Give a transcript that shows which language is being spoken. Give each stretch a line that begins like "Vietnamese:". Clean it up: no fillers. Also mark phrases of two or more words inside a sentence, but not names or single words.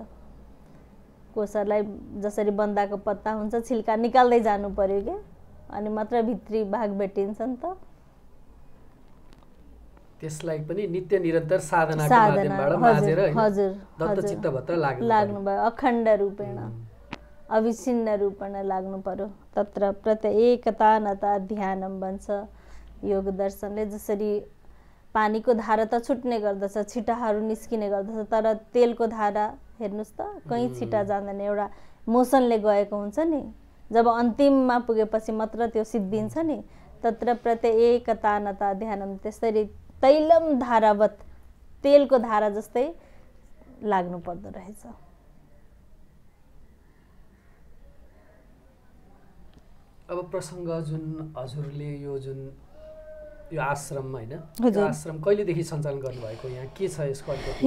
Nepali: कोषहरूलाई जसरी बन्दाको पत्ता हुन्छ छिल्का निकाल्दै जानु पर्यो क्या, अनि मात्र भित्री भाग भेटिन्छ नि त। त्यसलाई पनि नित्य निरन्तर साधनाको माध्यमबाट माझेर दत्तचित्तवत् लाग्नुभयो।
Sanskrit: अखण्ड रूपेण अविच्छिन्न रूपेण
Nepali: लाग्नु पर्यो।
Sanskrit: तत्र प्रत्येकता नता ध्यानम
Nepali: भन्छ योग दर्शनले। जसरी पानीको धारा त छुट्ने गर्दछ, छिटाहरू निस्किने गर्दछ, तर तेलको धारा हेर्नुहोस् त कहीँ छिटा जाँदैन, एउटा मोसनले गएको हुन्छ नि। जब अन्तिममा पुगेपछि मात्र त्यो सिद्धिन्छ नि।
Sanskrit: तत्र प्रत्येकता नता ध्यानम,
Nepali: त्यसरी
Sanskrit: तैलम धारावत,
Nepali: तेलको धारा जस्तै लाग्नु पर्दो रहेछ। अब प्रसङ्ग जुन हजुरले यो आश्रम होइन, यो आश्रम कहिलेदेखि सञ्चालन गर्नुभएको, यहाँ के छ यसको अलिकति?